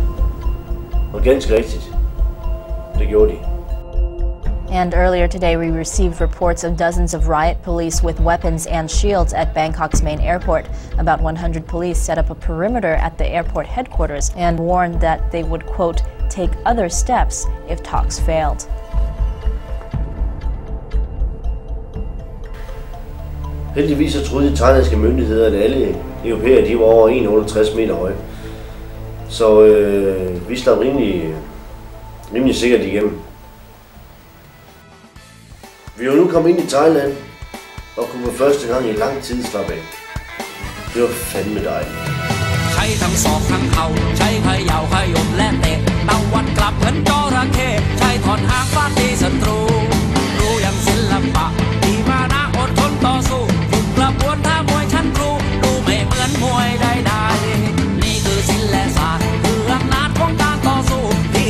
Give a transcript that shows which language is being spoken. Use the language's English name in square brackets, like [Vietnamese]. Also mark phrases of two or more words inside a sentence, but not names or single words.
[Danish] Og ganske rigtigt. Det gjorde de. [English] And earlier today we received reports of dozens of riot police with weapons and shields at Bangkok's main airport. About 100 police set up a perimeter at the airport headquarters and warned that they would, quote, take other steps if talks failed. [Danish] Heldigvis så troede de thailandske myndigheder, at alle europæere de var over 1,68 meter høje. Så vi slap rimelig sikkert igennem. Vi er jo nu kommet ind i Thailand og kunne for første gang i lang tid slappe af. Det var fandme dejligt. [Thai] ใช้ทั้งศอกทั้งเข่าใช้เขย่าขยมและเตะตะวันกลับเหมือนจระเข้ใช้ถอนหางฟาดตีศัตรูรู้อย่างศิลปะที่มานะอดทนต่อ สู้ฝึกกระบวนท่ามวยชั้นครูดูไม่เหมือนมวยใดๆนี่คือศิลปศาสตร์คืออำนาจของการต่อสู้ที่